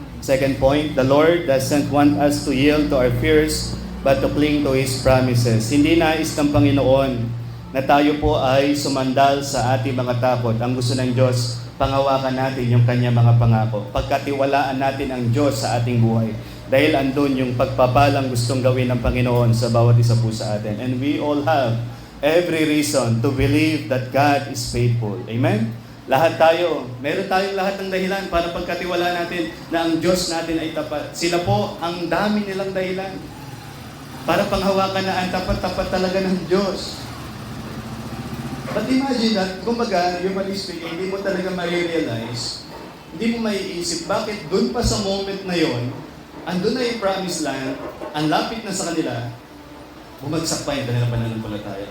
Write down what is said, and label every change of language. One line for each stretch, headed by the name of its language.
English: Second point, the Lord doesn't want us to yield to our fears, but to cling to His promises.
Filipino: Hindi nais ng Panginoon na tayo po ay sumandal sa ating mga takot. Ang gusto ng Diyos, panghawakan natin yung Kanyang mga pangako. Pagkatiwalaan natin ang Diyos sa ating buhay. Dahil andun yung pagpapalang gustong gawin ng Panginoon sa bawat isa po sa atin.
English: And we all have every reason to believe that God is faithful. Amen?
Filipino: Lahat tayo, meron tayong lahat ng dahilan para pagkatiwalaan natin na ang Diyos natin ay tapat. Sila po, ang dami nilang dahilan para panghawakan na ang tapat-tapat talaga ng Diyos.
English: But imagine that,
Filipino: kumbaga,
English: humanly speaking,
Filipino: hindi mo talaga ma-realize, hindi mo maiisip, bakit dun pa sa moment na yon, andun na yung promised land, ang lapit na sa kanila, bumagsak pa yung kanilang pananampalataya.